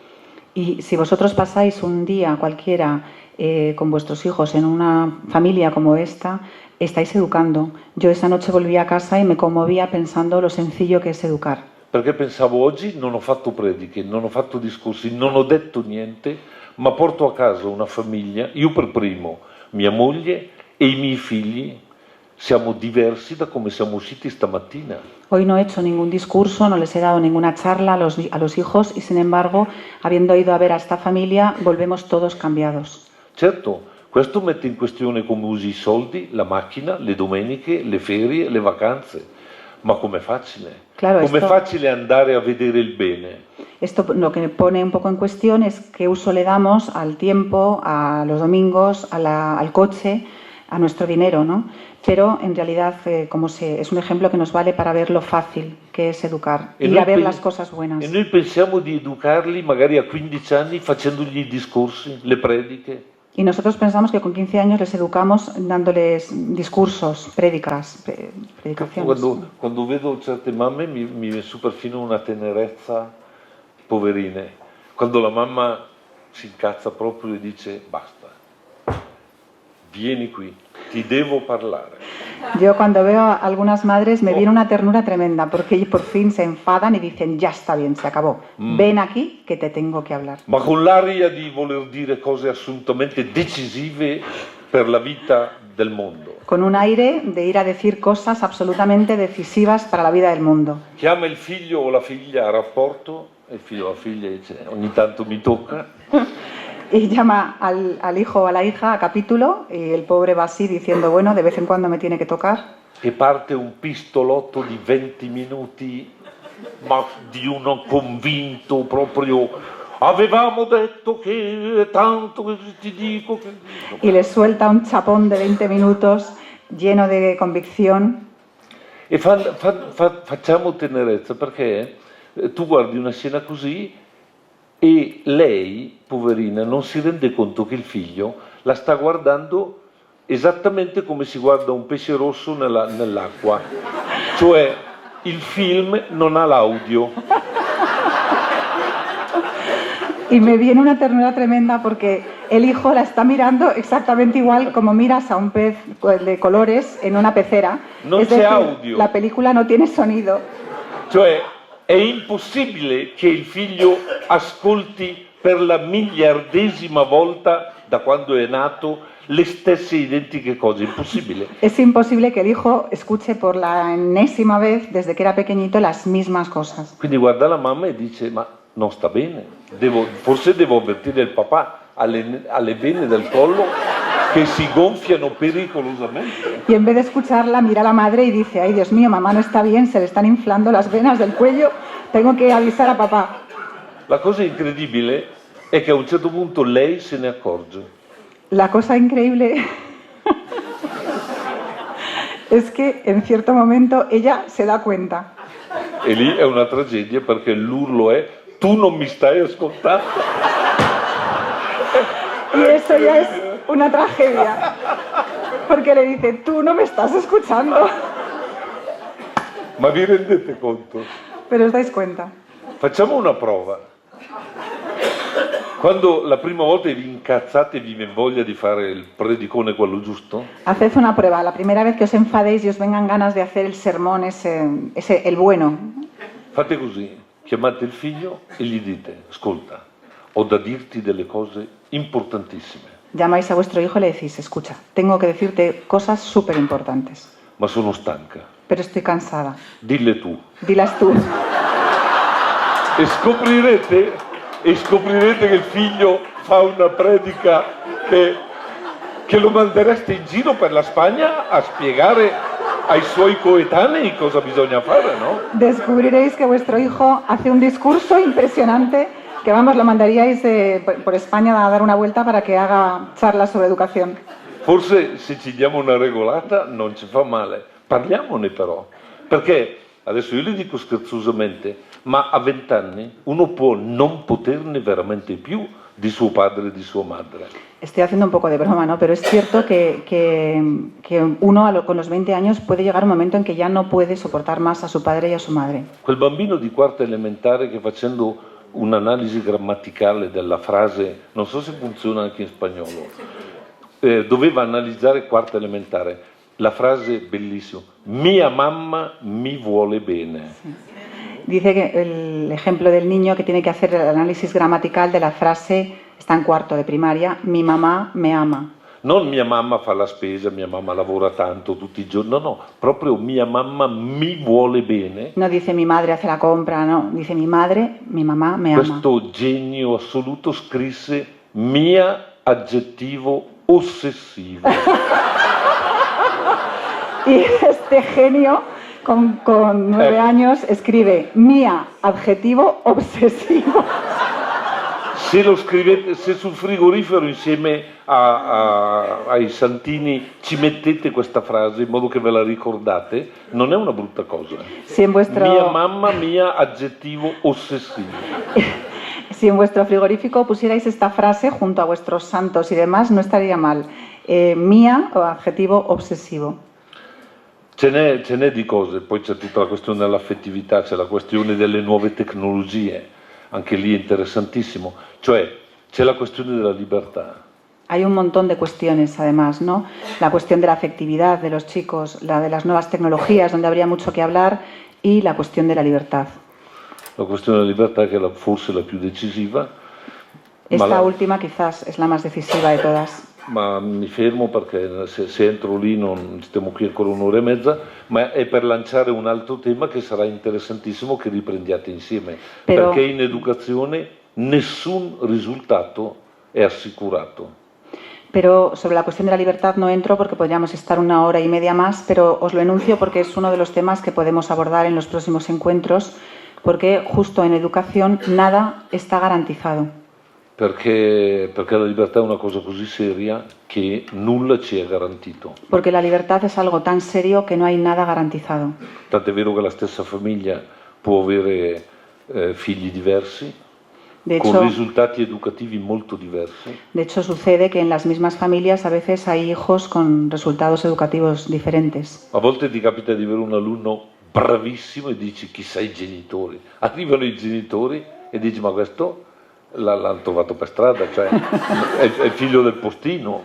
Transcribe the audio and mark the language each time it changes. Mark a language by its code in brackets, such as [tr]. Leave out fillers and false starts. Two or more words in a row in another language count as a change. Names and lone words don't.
[es] Y si vosotros pasáis un día cualquiera con vuestros hijos en una familia como esta, estáis educando. Yo esa noche volví a casa y me conmovía pensando lo sencillo que es educar. [it] Perché pensavo oggi non ho fatto prediche, non ho fatto discorsi, non ho detto niente, ma porto a casa una famiglia, io per primo, mia moglie e i miei figli, siamo diversi da come siamo usciti stamattina. [es] Hoy no he hecho ningún discurso, no les he dado ninguna charla a los hijos y sin embargo, habiendo ido a ver a esta familia, volvemos todos cambiados. [it] Certo, questo mette in questione come usi i soldi, la macchina, le domeniche, le ferie, le vacanze. Ma com'è facile? [es] Claro, [it] com'è facile andare a vedere il bene? [es] Esto lo que pone un poco en cuestión es qué uso le damos al tiempo, a los domingos, al coche, a nuestro dinero, ¿no? Pero en realidad es un ejemplo que nos vale para ver lo fácil que es educar y a ver las cosas buenas. [it] E noi pensiamo di educarli magari a 15 anni facendogli i discorsi, le prediche. [es] Y nosotros pensamos que con 15 años les educamos dándoles discursos, predicaciones. [it] Quando vedo certe mamme mi viene su perfino una tenerezza, poverine. Quando la mamma si incazza proprio e dice basta, vieni qui, ti devo parlare. [es] Yo cuando veo a algunas madres me viene una ternura tremenda porque por fin se enfadan y dicen ya está bien, se acabó, ven aquí que te tengo que hablar. [it] Ma con l'aria di voler dire cose assolutamente decisive per la vita del mondo. [es] Con un aire de ir a decir cosas absolutamente decisivas para la vida del mundo. [it] Chiama il figlio o la figlia a rapporto, e il figlio o la figlia dice ogni tanto mi tocca. [es] Y llama al hijo o a la hija a capítulo y el pobre va así diciendo, bueno, de vez en cuando me tiene que tocar. [it] E parte un pistolotto di 20 minuti, ma di uno convinto proprio, avevamo detto che tanto che ti dico che... [es] Y le suelta un chapón de 20 minutos lleno de convicción. [it] E facciamo tenerezza perché tu guardi una scena così e lei, poverina, non si rende conto che il figlio la sta guardando esattamente come si guarda un pesce rosso nell'acqua, cioè il film non ha l'audio. [es] Y me viene una ternura tremenda porque el hijo la está mirando exactamente igual como miras a un pez de colores en una pecera. [it] Non [es] es [it] c'è [es] decir, [it] audio. [es] La película no tiene sonido. [it] Cioè è impossibile che il figlio ascolti per la miliardesima volta da quando è nato le stesse identiche cose, impossibile. [es] Es imposible que el hijo escuche por la enésima vez desde que era pequeñito las mismas cosas. [it] Quindi guarda la mamma e dice ma non sta bene, forse devo avvertire il papà, alle vene del collo che si gonfiano pericolosamente. [es] Y en vez de escucharla, mira a la madre y dice, ay Dios mío, mamá no está bien, se le están inflando las venas del cuello, tengo que avisar a papá. [it] La cosa incredibile è che a un certo punto lei se ne accorge. [es] La cosa increíble es que en cierto momento ella se da cuenta. [it] E lì è una tragedia perché l'urlo è tu non mi stai ascoltando. [es] Y eso ya es una tragedia, porque le dice, tú no me estás escuchando. [it] Ma vi rendete conto? [es] Pero os dais cuenta. [it] Facciamo una prova. Quando la prima volta vi incazzate e vi viene voglia di fare il predicone quello giusto, [es] Haced una prueba. La primera vez que os enfadéis y os vengan ganas de hacer el sermón, el bueno, [it] fate così, chiamate il figlio e gli dite, ascolta, ho da dirti delle cose importantissime, [es] llamáis a vuestro hijo y le decís, escucha, tengo que decirte cosas súper importantes, [it] ma sono stanca, [es] pero estoy cansada. [it] dille tu. [es] Dilas tú. [it] E scoprirete che il figlio fa una predica che lo mandereste in giro per la Spagna a spiegare ai suoi coetanei cosa bisogna fare, no? [es] Descubriréis que vuestro hijo hace un discurso impresionante Que vamos, lo mandaríais por España a dar una vuelta para que haga charlas sobre educación. [it] Forse se ci diamo una regolata non ci fa male, parliamone però, perché adesso io le dico scherzosamente, ma a 20 anni uno può non poterne veramente più di suo padre e di sua madre. [es] Estoy haciendo un poco de broma, ¿no? Pero es cierto que uno con los 20 años puede llegar un momento en que ya no puede soportar más a su padre y a su madre. [it] Quel bambino di quarta elementare che facendo un'analisi grammaticale della frase, non so se funziona anche in spagnolo, doveva analizzare quarta elementare, la frase bellissima, mia mamma mi vuole bene. [es] Sí. Dice que el ejemplo del niño que tiene que hacer el análisis gramatical de la frase, está en cuarto de primaria, mi mamá me ama. [it] Non mia mamma fa la spesa, mia mamma lavora tanto tutti i giorni, no, proprio mia mamma mi vuole bene. [es] No dice mi madre hace la compra, no, dice mi madre, mi mamá me ama. [it] Questo genio assoluto scrisse mia aggettivo ossessivo. [es] Y este genio, con 9 años, escribe mia adjetivo obsesivo. [it] Se sul frigorifero insieme ai santini ci mettete questa frase in modo che ve la ricordate, non è una brutta cosa. [es] Si en vuestro... [it] Mia mamma, mia aggettivo ossessivo. [es] Si en vuestro frigorífico pusierais esta frase junto a vuestros santos y demás, no estaría mal. Mia o adjetivo obsesivo. [it] Ce n'è di cose, poi c'è tutta la questione dell'affettività, c'è la questione delle nuove tecnologie, anche lì è interessantissimo, cioè c'è la questione della libertà. [es] Hay un montón de cuestiones, además, ¿no? La cuestión de la afectividad de los chicos, la de las nuevas tecnologías, donde habría mucho que hablar, y la cuestión de la libertad. [it] La questione della libertà che è forse la più decisiva. [es] Esta última quizás es la más decisiva de todas. [it] Ma mi fermo perché se entro lì non stiamo qui ancora un'ora e mezza, ma è per lanciare un altro tema che sarà interessantissimo che riprendiate insieme, perché in educazione nessun risultato è assicurato. [es] Pero sobre la cuestión de la libertad no entro porque podríamos estar 1 hora y media más, pero os lo enuncio porque es uno de los temas que podemos abordar en los próximos encuentros, porque justo en educación nada está garantizado. [it] Perché la libertà è una cosa così seria che nulla ci è garantito. [es] Porque la libertad es algo tan serio que no hay nada garantizado. [it] Tant'è vero che la stessa famiglia può avere figli diversi, con risultati educativi molto diversi. [es] De hecho, sucede que en las mismas familias a veces hay hijos con resultados educativos diferentes. [it] A volte ti capita di avere un alunno bravissimo e dici chissà i genitori. Arrivano i genitori e dici ma questo l'hanno trovato per strada, cioè è figlio del postino.